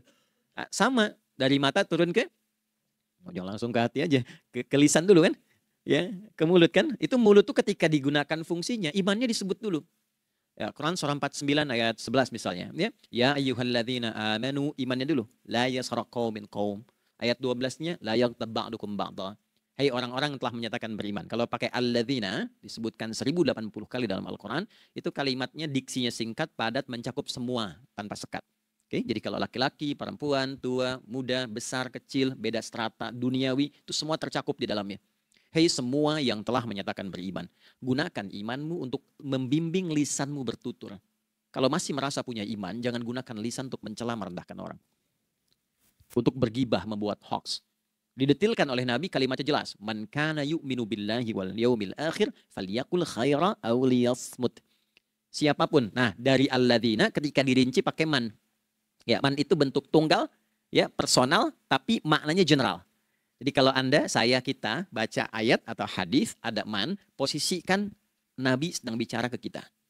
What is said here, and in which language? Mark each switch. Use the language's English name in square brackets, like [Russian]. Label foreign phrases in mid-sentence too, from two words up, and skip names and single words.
[Indonesian] Nah, sama dari mata turun ke, jangan langsung ke hati aja, ke lisan dulu kan? Ya, ke mulut kan? Itu mulut tuh ketika digunakan fungsinya, imannya disebut dulu. Ya, Quran surah 49 ayat 11 misalnya. [Arabic] يا أيها الذين آمنوا, [Indonesian] imannya dulu. [Arabic] لا يسرق قومين قوم. [Indonesian] Ayat 12-nya, [Arabic] لا يغتب بعضكم بعضا. [Indonesian] Hai orang-orang yang telah menyatakan beriman. Kalau pakai alladzina, disebutkan 1080 kali dalam Al-Quran, itu kalimatnya diksinya singkat, padat, mencakup semua, tanpa sekat. Oke, jadi kalau laki-laki, perempuan, tua, muda, besar, kecil, beda strata, duniawi, itu semua tercakup di dalamnya. Hei semua yang telah menyatakan beriman, gunakan imanmu untuk membimbing lisanmu bertutur. Kalau masih merasa punya iman, jangan gunakan lisan untuk mencela, merendahkan orang. Untuk bergibah, membuat hoax. Didetilkan oleh Nabi, kalimatnya jelas. [Arabic] من كان يؤمن بالله واليوم الآخر فليقل خيرا أو ليصمت. [Indonesian] Siapapun. Nah, dari alladzina ketika dirinci pakai man. Ya, man itu bentuk tunggal, ya, personal, tapi maknanya general. Jadi kalau Anda, saya, kita baca ayat atau hadis ada man, posisikan Nabi sedang bicara ke kita.